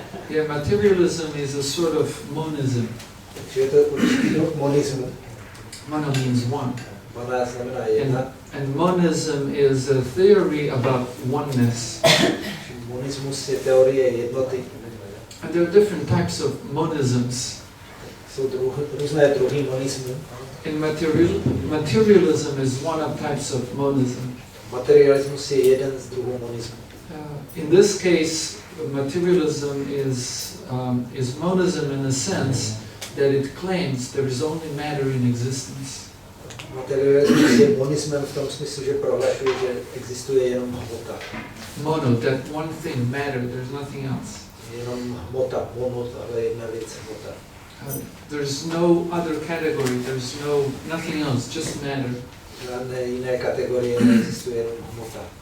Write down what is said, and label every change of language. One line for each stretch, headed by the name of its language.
English: Yeah, materialism is a sort of monism.
Czech: Takže je to určitý druh monismu.
English: Mono means one.
Czech: Mona znamená jedna.
English: And monism is a theory about oneness.
Czech: Monismus je teorie jednoty.
English: And there are different types of monisms.
Czech: Jsou různé druhy monismu.
English: In materialism is one of types of monism.
Czech: Materialismus je jeden z druhů monismu.
English: In this case, materialism is monism in the sense that it claims there is only matter in existence.
Czech: Materialismus je monismem v tom smyslu, že prohlašuje, že existuje jenom hmota.
English: Mono, that one thing, matter, there's nothing else.
Czech: Jenom hmota, ale jedna věc hmota.
English: There's no other category, there's nothing else, just matter.
Czech: Žádné jiné kategorie neexistuje, jenom hmota.